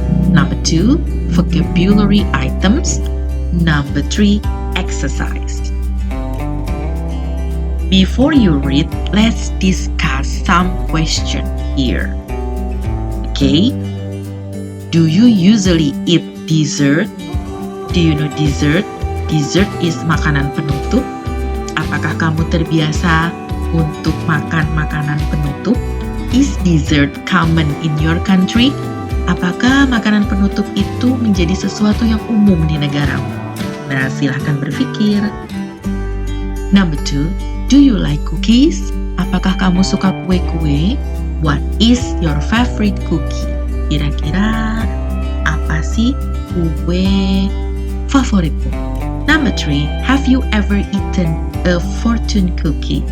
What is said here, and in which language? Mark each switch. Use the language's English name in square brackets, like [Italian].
[English] Number 2, vocabulary items. Number 3, exercise. Before you read, let's discuss some questions here. Okay, do you usually eat dessert? Do you know dessert? Dessert is [Indonesian] makanan penutup. Apakah kamu terbiasa untuk makan makanan penutup? [English] Is dessert common in your country? [Indonesian] Apakah makanan penutup itu menjadi sesuatu yang umum di negaramu? Nah, silahkan berpikir. [English] Number 2, do you like cookies? [Indonesian] Apakah kamu suka kue-kue? [English] What is your favorite cookie? [Indonesian] Kira-kira apa sih kue favoritmu? [English] Number 3, have you ever eaten a fortune cookie?